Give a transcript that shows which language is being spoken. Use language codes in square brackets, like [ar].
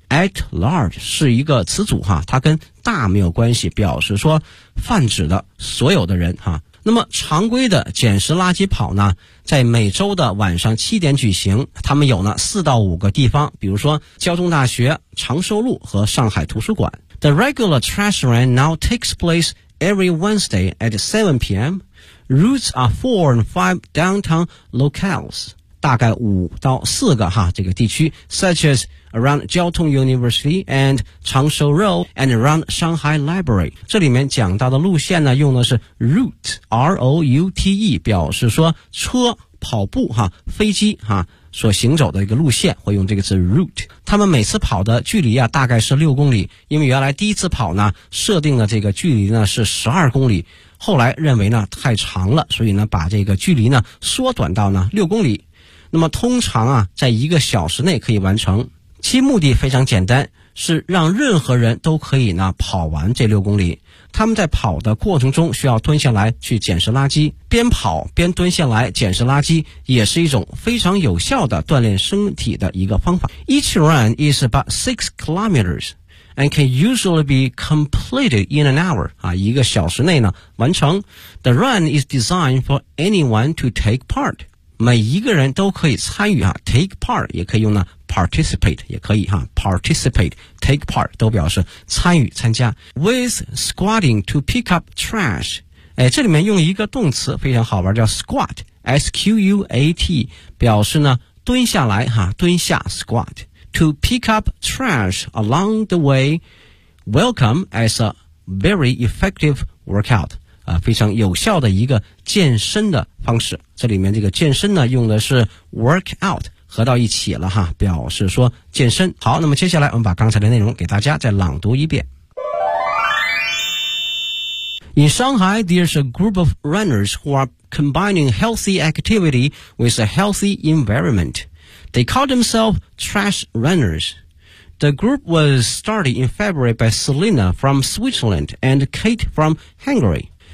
[zh] at large 是一个词组哈、啊，它跟大没有关系，表示说泛指的所有的人哈、啊。那么常规的捡拾垃圾跑呢，在每周的晚上七点举行，他们有呢四到五个地方，比如说交通大学、长寿路和上海图书馆。 [en] The regular trash run now takes place every Wednesday at 7 p.m. Routes are 4 and 5 downtown locales, [zh] 大概五到四个哈这个地区 [en] ,such as around 交通 University and 长寿 Road and around Shanghai Library. [zh] 这里面讲到的路线呢用的是 route, R-O-U-T-E, 表示说车跑步哈飞机哈所行走的一个路线，会用这个字 route。他们每次跑的距离啊大概是6公里，因为原来第一次跑呢设定的这个距离呢是12公里，后来认为呢太长了，所以呢把这个距离呢缩短到呢6公里。那么通常啊在一个小时内可以完成，其目的非常简单，是让任何人都可以呢跑完这6公里。他们在跑的过程中需要蹲下来去捡拾垃圾，边跑边蹲下来捡拾垃圾也是一种非常有效的锻炼身体的一个方法。 [en] Each run is about 6 kilometers and can usually be completed in an hour、啊、 [zh] 一个小时内呢完成。 [en] The run is designed for anyone to take part, [zh] 每一个人都可以参与、啊、take part 也可以用呢participate 也可以哈 participate, take part 都表示参与参加。 [en] With squatting to pick up trash, [zh] 哎，这里面用一个动词非常好玩，叫 [en] squat, S-Q-U-A-T, [zh] 表示呢蹲下来哈，蹲下 [en] squat, to pick up trash along the way, welcome as a very effective workout, [zh] 非常有效的一个健身的方式。这里面这个健身呢用的是 workout,合到一起了哈，表示说健身。好，那么接下来我们把刚才的内容给大家再朗读一遍。 [en] In Shanghai, there's a group of runners who are combining healthy activity with a healthy environment. They call themselves trash runners. The group was started in February by Selena from Switzerland and Kate from Hungary.